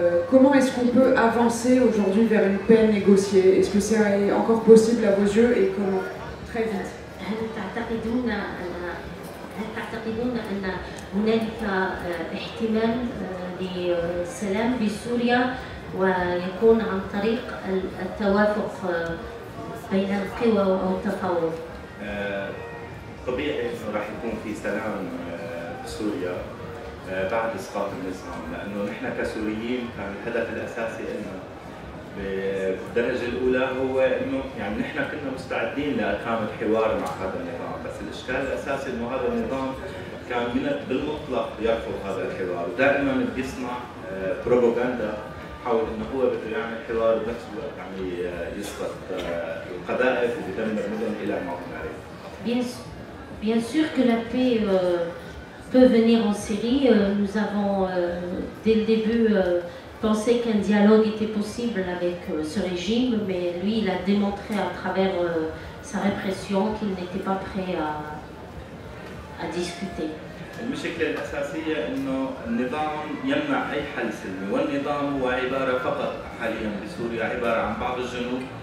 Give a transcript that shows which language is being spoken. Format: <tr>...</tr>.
<fr>Comment est-ce qu'on peut avancer aujourd'hui vers une paix négociée? Est-ce que c'est encore possible à vos yeux et comment? Très vite.</fr> <ar>هل تعتقدون أن هنالك احتمال للسلام بسوريا ويكون عن طريق التوافق بين القوى أو التفاوض؟ طبيعي إنه راح يكون في سلام بسوريا بعد إسقاط النظام، لأنه نحن كسوريين كان الهدف الأساسي لنا بالدرجة الأولى هو إنه يعني نحن كنا مستعدين لإقامة حوار مع هذا النظام، بس الإشكال الأساسي إنه هذا النظام كان بالمطلق يرفض هذا الحوار، ودائما بيصنع بروباغندا حول إنه هو بده يعمل حوار بنفس الوقت عم يسقط القذائف وبيدمر مدن إلى ما هنالك.</ar> <fr>Bien sûr que la paix peut venir en Syrie. Nous avons dès le début pensé qu'un dialogue était possible avec ce régime, mais lui il a démontré à travers sa répression qu'il n'était pas prêt à discuter.</fr> <ar>المشكلة الأساسية إنه النظام يمنع أي حل سلمي، والنظام هو عبارة فقط حاليا بسوريا عبارة عن بعض الجنود</ar>